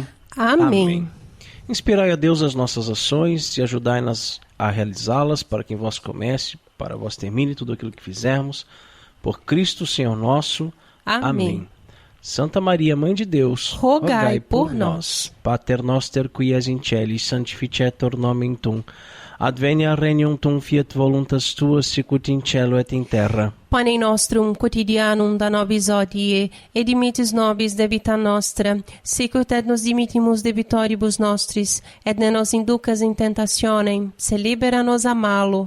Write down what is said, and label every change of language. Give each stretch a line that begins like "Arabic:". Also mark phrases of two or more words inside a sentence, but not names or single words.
Portuguese: Amém. Inspirai a Deus as nossas ações e ajudai-nas a realizá-las para que em vós comece, para vós termine tudo aquilo que fizermos. Por Cristo, Senhor nosso. Amém. Santa Maria, Mãe de Deus, rogai por nós.
Latin: Pater noster qui es in celis, sanctificetur nomen tuum. Advenia regnum tuum, fiat voluntas tua, sicut in cielo et in terra. Pane nostrum quotidianum da nobis hodie, et dimitis nobis debita nostra, sicut et nos dimittimus debitoribus nostris, et ne nos inducas in tentationem, se libera nos a malo.